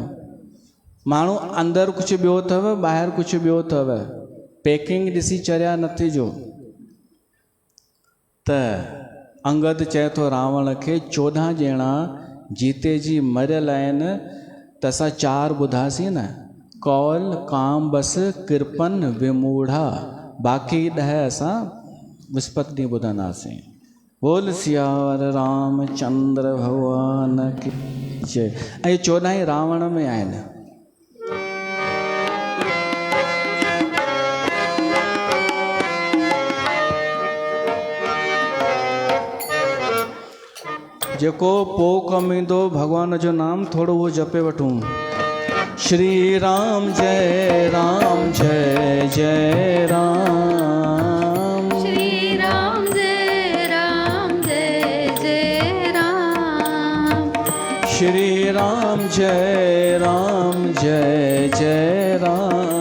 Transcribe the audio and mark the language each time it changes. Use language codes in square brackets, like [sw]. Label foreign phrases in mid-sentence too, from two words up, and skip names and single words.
[sd] माण्हू अंदरि कुझु ॿियो अथव, ॿाहिरि कुझु ॿियो अथव, पैकिंग ॾिसी चरिया न थिजो। त अंगद चए थो रावण खे 14 ॼणा जीते जी मरियल आहिनि, त असां 4 ॿुधासीं न, कौल, काम, बस, कृपन, विमूढ़ा, बाक़ी 10 असां विस्पति ॾींहुं ॿुधंदासीं। [hi] बोल सियावर रामचंद्र भगवान की जय। [sd] ऐं 14 रावण में आहिनि। जेको पोइ कमु ईंदो भॻवान जो नाम थोरो उहो जपे वठूं। [hi] श्री राम जय राम जय जय राम, श्री राम जय राम जय जय राम, श्री राम जय जय राम।